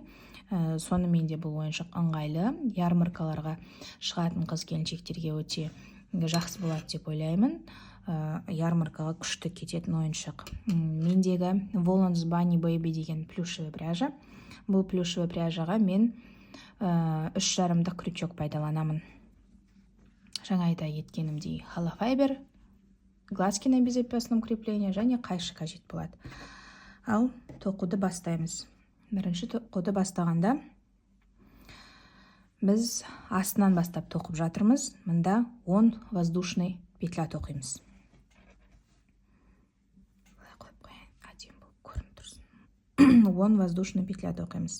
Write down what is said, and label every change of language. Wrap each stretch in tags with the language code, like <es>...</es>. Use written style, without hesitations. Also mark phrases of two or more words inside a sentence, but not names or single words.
<kk>Сонымен де бұл ойыншық ыңғайлы, ярмаркаларға шығатын қыз-келіншектерге өте жақсы болады деп ойлаймын. Ярмаркаға күшті кететін ойыншық. Мендегі Volans Bunny Baby деген</kk> <ru>плюшевый пряжа.</ru> <kk>Бұл</kk> <ru>плюшевый пряжаға</ru> <kk>мен 3,5 крючок пайдаланамын. Жаңа айта кеткенімдей, холофайбер,</kk> <ru>глазки на безопасном креплении</ru> <kk>және қайшы қажет болады. Ал тоқуды бастаймыз. Бірінші тоқуды бастағанда біз астынан бастап тоқып жатырмыз. Мында 10</kk> <ru>воздушный петля</ru> <kk>тоқимыз. 10</kk> <ru>воздушный петля</ru> <kk>тоқимыз.</kk>